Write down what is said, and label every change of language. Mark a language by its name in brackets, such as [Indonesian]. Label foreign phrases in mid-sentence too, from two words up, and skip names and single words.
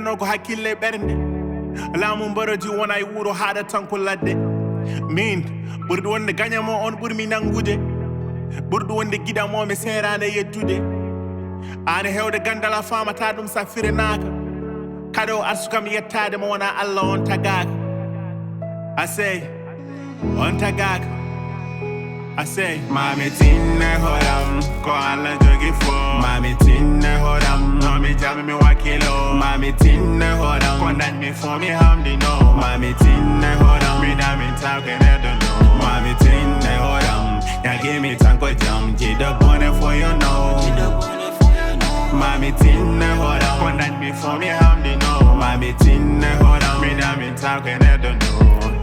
[Fula] no ko hakkille ɓernde laamu mbaroji wona e wuro haɗa tan ko ladde min ɓurɗo wonde gagnamo on ɓurmi nangude ɓurɗo wonde giɗamomi serande yeddude ane hewde gandal a famata ɗum sa firenaka kado arsukam yettade mo wona Allah on tagaka [English] I say [Fula] on tagaka [English] I say [Fula] mami tinne horam ko Allah jogi fo. Mami tinne horam no mi jami mi wakilo. Mami tinne horam ko nanmi fo mi hamdi no. Mami tinne horam mi nami tanko neɗɗo no. Mami tinne horam yagimi tanko jam jiɗo bone fo [English] you know. [Fula] Mami tinne horam ko nanmi fo mi hamdi no. Mami tinne horam mi nami tanko neɗɗo no.